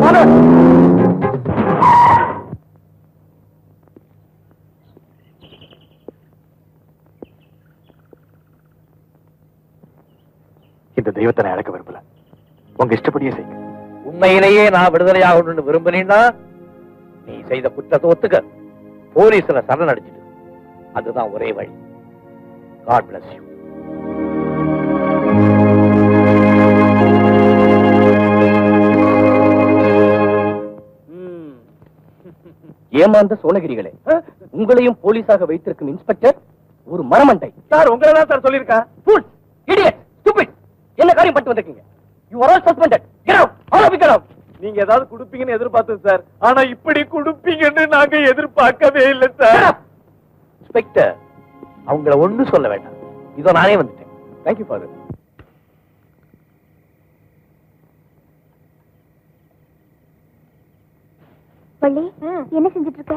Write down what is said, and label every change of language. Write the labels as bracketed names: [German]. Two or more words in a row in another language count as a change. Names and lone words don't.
[Tamil] இந்த தெய்வத்தை நான் இழக்க விரும்பல, உங்க இஷ்டப்படியே செய்யுங்க. உண்மையிலேயே நான் விடுதலையாகணும்னு விரும்பினீன்னா நீ செய்த குற்றத்தை ஒத்துக்க, போலீஸ்ல சரணடைச்சிடு. அதுதான் ஒரே வழி. [English] God bless you. [Tamil] ஏமாந்த சோழகிரிகளே, உங்களையும் போலீஸாக வைத்திருக்கும் இன்ஸ்பெக்டர் ஒரு மரமண்டை. சார் உங்களை தான் சார் சொல்லியிருக்கா. [English] Fool, idiot, stupid. [Tamil] என்ன காரியம் பண்ணிட்டு வந்திருக்கீங்க? [English] You are all suspended. Get out. All of you get out. [Tamil] நீங்க ஏதாவது குடுப்பீங்கன்னு எதிர்பார்த்தோம் சார், ஆனா இப்படி குடுப்பீங்கன்னு நாங்க எதிர்பார்க்கவே இல்லை சார். இன்ஸ்பெக்டர், அவங்கள ஒண்ணு சொல்ல வேண்டாம், இதோ நானே வந்துட்டேன். [English] Thank you father. [Tamil] வள்ளி, என்ன செஞ்சிட்டு இருக்க?